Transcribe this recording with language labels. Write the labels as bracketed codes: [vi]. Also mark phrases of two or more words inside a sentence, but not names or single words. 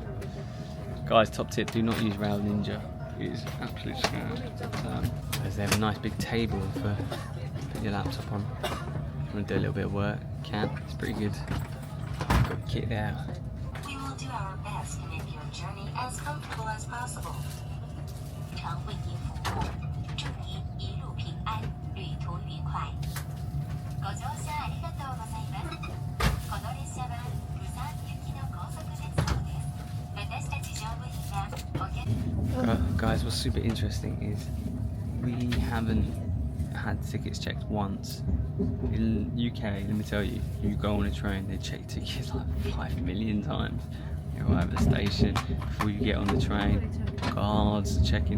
[en] Guys, top tip, do not use Rail Ninja. It is absolute scam. As they have a nice big table for putting your laptop on. If you want to do a little bit of work, you can. It's pretty good. Got the kit there. We will do our best to make your journey as comfortable as possible. [zh] 常为您服务，祝您一路平安，旅途愉快。 [ja] ご乗車ありがとうございます。この列車は釜山行きの高速鉄道です。私たち乗務員がお客 [en] Guys, what's super interesting is we haven't had tickets checked once. In UK, let me tell you, you go on a train, they check tickets like 5 million times. You arrive at the station, before you get on the train, guards checking.